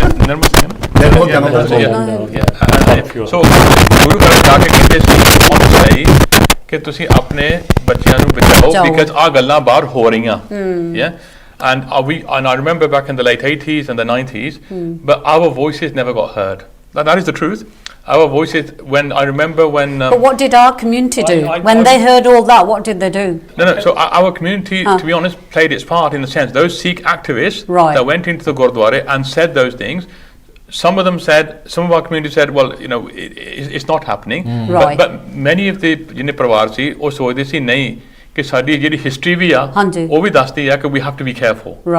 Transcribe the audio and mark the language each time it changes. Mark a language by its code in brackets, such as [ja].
[pa] ਨਿਰਮਲ ਸਿੰਘ ਸੋ ਗੁਰੂ ਘਰ ਜਾ ਕੇ ਕਹਿੰਦੇ ਸੀ ਕਿ ਤੁਸੀਂ ਆਪਣੇ ਬੱਚਿਆਂ ਨੂੰ ਬਚਾਓ because ਆ ਗੱਲਾਂ ਬਾਹਰ ਹੋ ਰਹੀਆਂ [en] and I remember back in the late 80s and the 90s but our voices never got heard. That is the truth. Our voices, when I remember when... but what did our community do? When they heard all that, what did they do? No, so our community, to be honest, played its part in the sense, those Sikh activists that went into the Gurdwara and said those things, some of our community said, well, you know, it's not happening. But many of the parivar si, [pa] ਉਹ ਸੋਚਦੇ ਸੀ ਨਹੀਂ ਕਿ ਸਾਡੀ ਜਿਹੜੀ history ਵੀ ਆ ਉਹ ਵੀ ਦੱਸਦੀ ਆ ਕਿ [en] we have to be careful.